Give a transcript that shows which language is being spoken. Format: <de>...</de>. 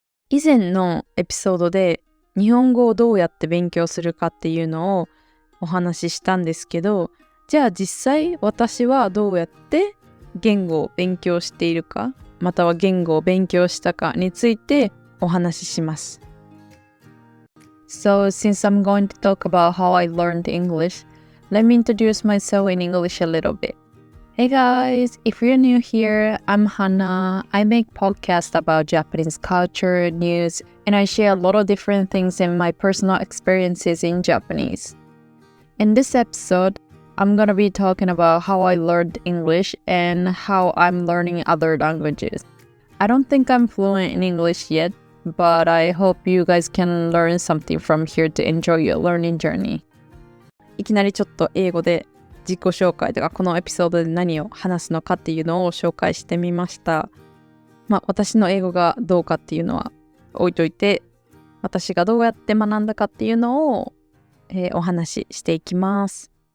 <ja>以前のエピソードで日本語をどうやって勉強するかっていうのをお話ししたんですけど、じゃあ実際私はどうやって言語を勉強しているか、または言語を勉強したかについてお話しします。</ja> <en>So since I'm going to talk about how I learned English, let me introduce myself in English a little bit. Hey guys, if you're new here, I'm Hannah. I make podcasts about Japanese culture, news, and I share a lot of different things in my personal experiences in Japanese. In this episode, I'm gonna be talking about how I learned English and how I'm learning other languages. I don't think I'm fluent in English yet, but I hope you guys can learn something from here to enjoy your learning journey.</en> <ja>いきなりちょっと英語で自己紹介とかこのエピソードで何を話すのかっていうのを紹介してみました。私の英語がどうかっていうのは置いといて、私がどうやって学んだかっていうのを、お話ししていきます。</ja>